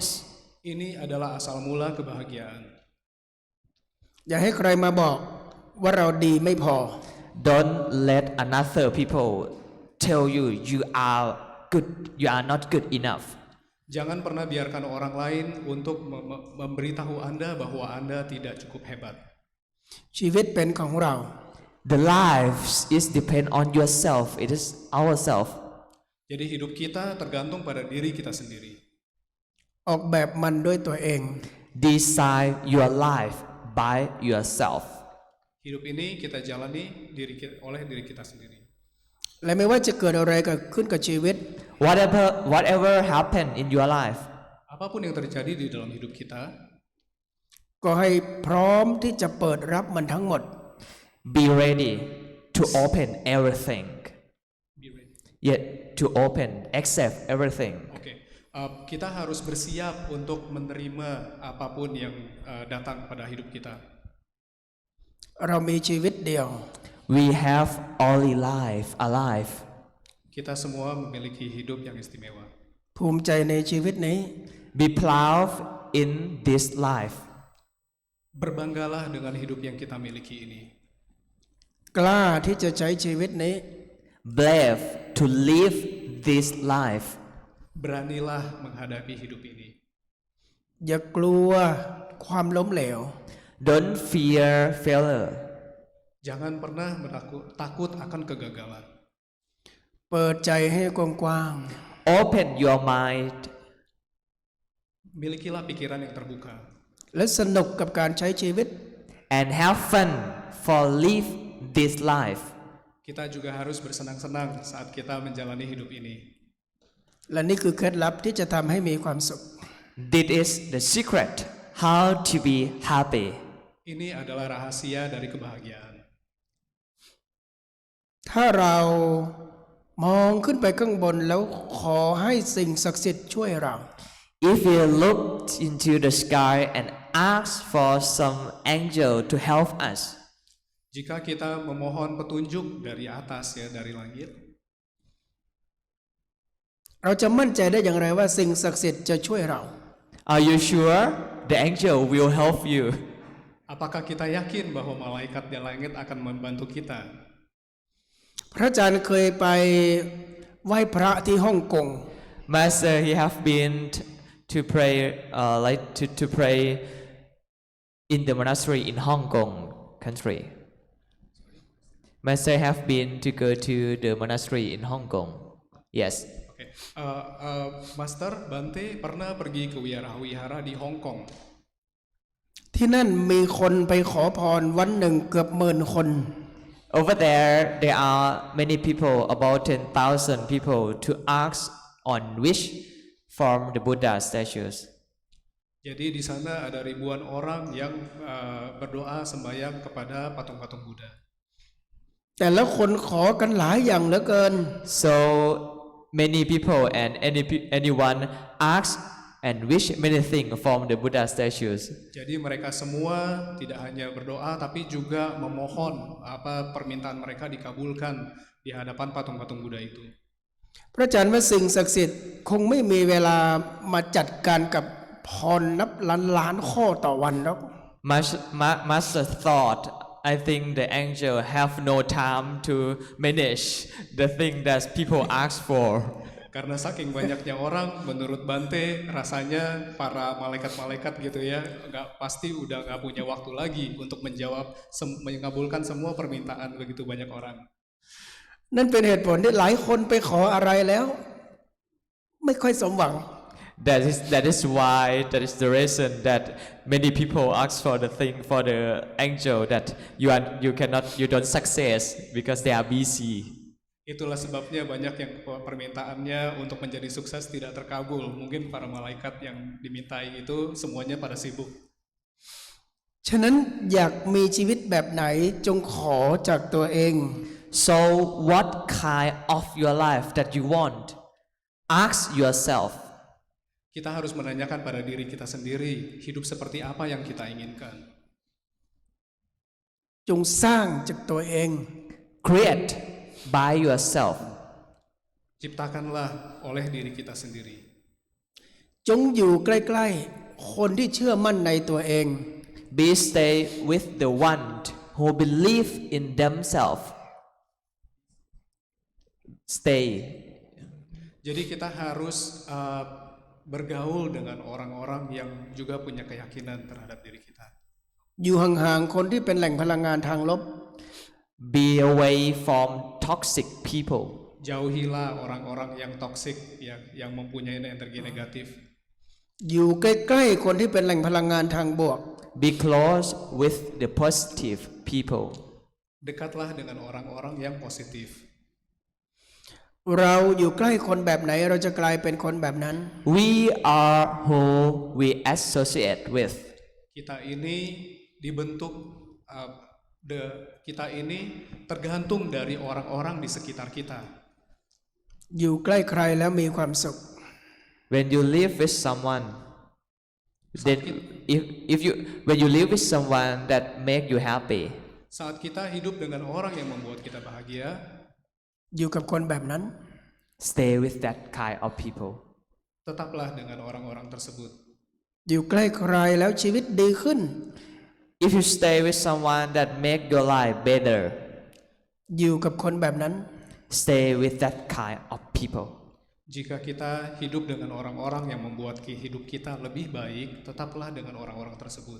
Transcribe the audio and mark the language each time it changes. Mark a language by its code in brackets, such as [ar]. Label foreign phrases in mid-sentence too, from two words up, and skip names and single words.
[id] Ini adalah asal mula kebahagiaan. [th] อย่าให้ใครมาบอกว่าเราดีไม่พอ [en] Don't let another people tell you you are good, you are not good enough. [id] Jangan pernah biarkan orang lain untuk memberitahu Anda bahwa Anda tidak cukup hebat. [th] ชีวิตเป็นของเรา [en] The life is depend on yourself. It is ourself. [id] Jadi hidup kita tergantung pada diri kita sendiri. [th] ออกแบบมันด้วยตัวเอง [en] Design your life by yourself. [id] Hidup ini kita jalani oleh diri kita sendiri. [th] และไม่ว่าจะเกิดอะไรเกิดขึ้นกับชีวิต [en] Whatever happen in your life, [id] Apapun yang terjadi di dalam hidup kita, [th] ก็ให้พร้อมที่จะเปิดรับมันทั้งหมด [en] be ready to open everything. be ready. Yet to open, accept everything. [id] Oke. Kita harus bersiap untuk menerima apapun yang datang pada hidup kita. [th] เรามีชีวิตเดียว [en] We have only life alive. [id] Kita semua memiliki hidup yang istimewa. [th] ภูมิใจในชีวิตนี้ [en] Be proud in this life. [id] Berbanggalah dengan hidup yang kita miliki ini. [th] กล้าที่จะใช้ชีวิตนี้ [en] Brave to live this life. [id] Beranilah menghadapi hidup ini. [th] อย่ากลัวความล้มเหลว [en] Don't fear failure. [id] Jangan pernah takut akan kegagalan. [th] เปิดใจให้กว้าง [en] Open your mind. [id] Milikilah pikiran yang terbuka. [th] ๆและสนุกกับการใช้ชีวิต [en] And have fun for live this life. [id] Kita juga harus bersenang-senang saat kita menjalani hidup ini. [th] และนี่คือเคล็ดลับที่จะทำให้มีความสุข [en] This is the secret how to be happy. [id] Ini adalah rahasia dari kebahagiaan. [th] ถ้าเรามองขึ้นไปข้างบนแล้วขอให้สิ่งศักดิ์สิทธิ์ช่วยเรา [en] If you look into the sky and ask for some angel to help us, [id] Jika kita memohon petunjuk dari atas ya, dari langit, [th] เราจะมั่นใจได้อย่างไรว่าสิ่งศักดิ์สิทธิ์จะช่วยเรา [en] are you sure the angel will help you? [id] apakah kita yakin bahwa malaikat di langit akan membantu kita? [th] พระอาจารย์เคยไปไหว้พระที่ฮ่องกง [en] Master, he have been to pray, to pray in the monastery in Hong Kong country. Master have been to go to the monastery in Hong Kong. Yes. [id] Oke. Master Bante pernah pergi ke wihara di Hong Kong. [th] ที่นั่นมีคนไปขอพรวันหนึ่งเกือบ10,000 คน [en] Over there are many people, about 10,000 people, to ask on wish from the Buddha statues. [id] Jadi di sana ada ribuan orang yang berdoa sembahyang kepada patung-patung Buddha. [th] แต่ละคนขอกันหลายอย่างเหลือเกิน [en] So many people and anyone ask and wish many things from the Buddha statues. [id] Jadi mereka semua tidak hanya berdoa tapi juga memohon permintaan mereka dikabulkan di hadapan patung-patung Buddha itu. [th] พระอาจารย์ว่าสิ่งศักดิ์สิทธิ์คงไม่มีเวลามาจัดการกับพรนับล้านข้อต่อวันหรอก [en] Master thought, I think the angel have no time to manage the thing that people ask for. [id] Karena saking banyaknya orang, menurut Bante rasanya para malaikat-malaikat gitu ya, pasti udah nggak punya waktu lagi untuk mengabulkan semua permintaan begitu banyak orang. [th] นั่นเป็นเหตุผลที่หลายคนไปขออะไรแล้ว ไม่ค่อยสมหวัง [en] That is why, that is the reason that many people ask for the thing for the angel that you don't success because they are busy. [id] Itulah sebabnya banyak yang permintaannya untuk menjadi sukses tidak terkabul. Mungkin para malaikat yang dimintai itu semuanya pada sibuk. [th] ฉะนั้นอยากมีชีวิตแบบไหนจงขอจากตัวเอง [en] So what kind of your life that you want? Ask yourself. [id] Kita harus menanyakan pada diri kita sendiri, hidup seperti apa yang kita inginkan. [th] จงสร้างจากตัวเอง [en] Create by yourself. [id] Ciptakanlah oleh diri kita sendiri. [th] จงอยู่ใกล้ๆคนที่เชื่อมั่นในตัวเอง [en] Be stay with the one who believe in themselves. Stay. [id] Jadi kita harus bergaul dengan orang-orang yang juga punya keyakinan terhadap diri kita. [th] อยู่ห่างๆคนที่เป็นแหล่งพลังงานทางลบ [en] Be away from toxic people. [id] Jauhilah orang-orang yang toksik, yang mempunyai energi negatif. [th] อยู่ใกล้ๆคนที่เป็นแหล่งพลังงานทางบวก [en] Be close with the positive people. [id] Dekatlah dengan orang-orang yang positif. [th] เราอยู่ใกล้คนแบบไหนเราจะกลายเป็นคนแบบนั้น [en] We are who we associate with. [id] Kita ini dibentuk, kita ini tergantung dari orang-orang di sekitar kita. [th] อยู่ใกล้ใครแล้วมีความสุข [en] When you live with someone, then when you live with someone that make you happy, [id] Saat kita hidup dengan orang yang membuat kita bahagia, [th] อยู่กับคนแบบนั้น [en] stay with that kind of people. [id] tetaplah dengan orang-orang tersebut. [th] อยู่ใกล้ใครแล้วชีวิตดีขึ้น [en] If you stay with someone that make your life better, [th] อยู่กับคนแบบนั้น [en] stay with that kind of people. [id] Jika kita hidup dengan orang-orang yang membuat hidup kita lebih baik, tetaplah dengan orang-orang tersebut.